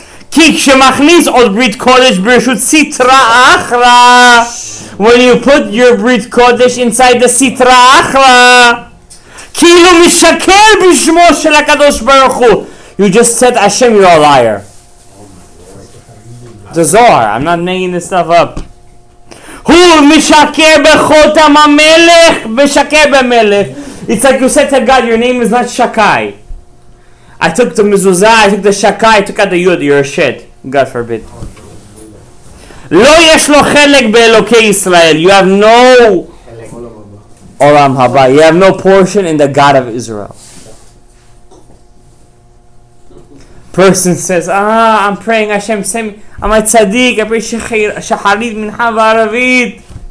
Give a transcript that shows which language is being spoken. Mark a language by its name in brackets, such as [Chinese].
[Hebrew] Ki shemachnis od brit kodesh b'reshut sitra achra. [English] When you put your brit kodesh inside the sitra achra, [Hebrew] כאילו משקר בשמו של הקדוש ברוך הוא. [English] You just said Hashem, you're a liar. The Zohar, I'm not making this stuff up. [Hebrew] הוא משקר בחותם המלך, משקר במלך. [English] It's like you said to God, your name is not Shakai. I took the mezuzah, I took the Shakai, I took out the Yud, you're a shit. God forbid. [Hebrew] לא יש לו חלק באלוקי ישראל. [English] You have no Olam Haba. You have no portion in the God of Israel. Person says, I'm praying Hashem, send me. I'm a tzaddik, I pray shacharit mincha v'aravit.